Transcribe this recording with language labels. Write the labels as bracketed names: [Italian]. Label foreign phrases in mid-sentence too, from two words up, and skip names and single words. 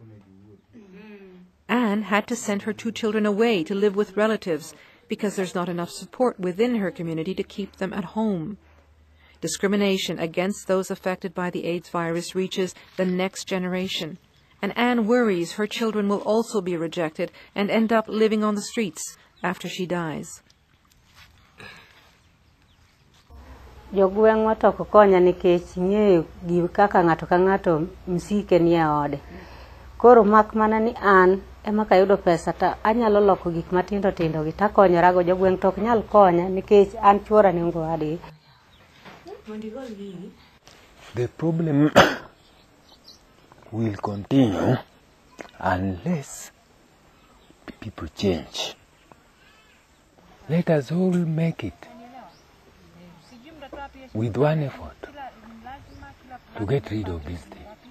[English] Anne had to send her 2 children away to live with relatives because there's not enough support within her community to keep them at home. Discrimination against those affected by the AIDS virus reaches the next generation, and Anne worries her children will also be rejected and end up living on the streets after she dies. [Luo (Kenya and Tanzania)] Jogweng'wa to konya nikech ng'eyo gi kaka ng'ato ka ng'ato msike ni e ode. Koro mak mana ni an ema kayudo pesa ta anyalo loko gik matindo tindo gi takonyora go jogweng' to ok nyal konya nikech an chuora nengo wadgi. [English] The problem will continue unless people change. Let us all make it with one effort to get rid of this thing.